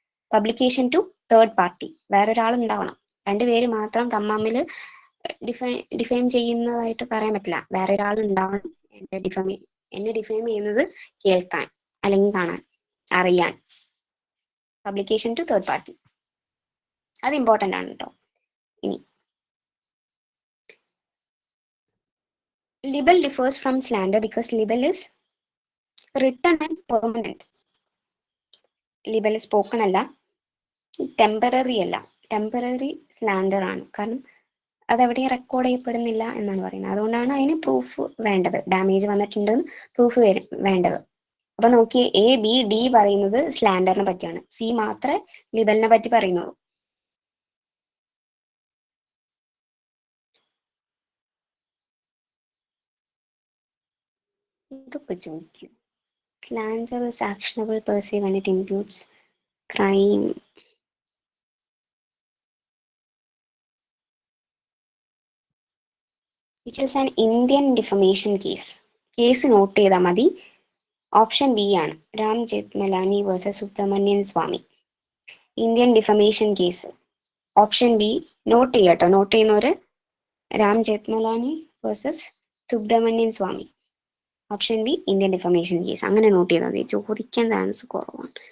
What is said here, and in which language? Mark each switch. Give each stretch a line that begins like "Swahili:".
Malayalam: Publication to third party, വേറൊരാൾ ഉണ്ടാവണം. രണ്ടുപേര് മാത്രം തമ്മിൽ ഡിഫെയിം ചെയ്യുന്നതായിട്ട് പറയാൻ പറ്റില്ല. വേറെ ഒരാൾ ഉണ്ടാവണം എന്നെ ഡിഫെയിം ചെയ്യുന്നത് കേൾക്കാൻ അല്ലെങ്കിൽ കാണാൻ, അറിയാൻ. പബ്ലിക്കേഷൻ ടു തേർഡ് പാർട്ടി അത് ഇമ്പോർട്ടൻ്റ് ആണ് കേട്ടോ.
English: ഇനി libel differs from slander because libel is written and permanent.
Malayalam: libel spoken അല്ല, ടെമ്പററി അല്ല. ടെമ്പററി സ്ലാൻഡർ ആണ്. കാരണം അതെവിടെയും റെക്കോർഡ് ചെയ്യപ്പെടുന്നില്ല എന്നാണ് പറയുന്നത്. അതുകൊണ്ടാണ് അതിന് പ്രൂഫ് വേണ്ടത്. ഡാമേജ് വന്നിട്ടുണ്ടെന്ന് പ്രൂഫ് വേണ്ടത്. അപ്പൊ നോക്കിയേ, എ, ബി, ഡി പറയുന്നത് സ്ലാൻഡറിനെ പറ്റിയാണ്. സി മാത്രമേ ലിബലിനെ പറ്റി പറയുന്നുള്ളൂ. ഇതൊക്കെ ചോദിക്കും.
English: Slander is actionable per se when it imputes crime. Which is an Indian defamation case.
Malayalam: Case not ചെയ്താൽ മതി. ഓപ്ഷൻ ബി ആണ്, Ram ജെത്മലാനി versus Subramanian Swamy. Indian defamation case. Option B not ചെയ്യട്ടോ. നോട്ട് ചെയ്യുന്നവര് Ram ജെത്മലാനി versus Subramanian Swamy. Option B Indian defamation case. അങ്ങനെ not ചെയ്താൽ മതി. ചോദിക്കാൻ chance കുറവാണ്.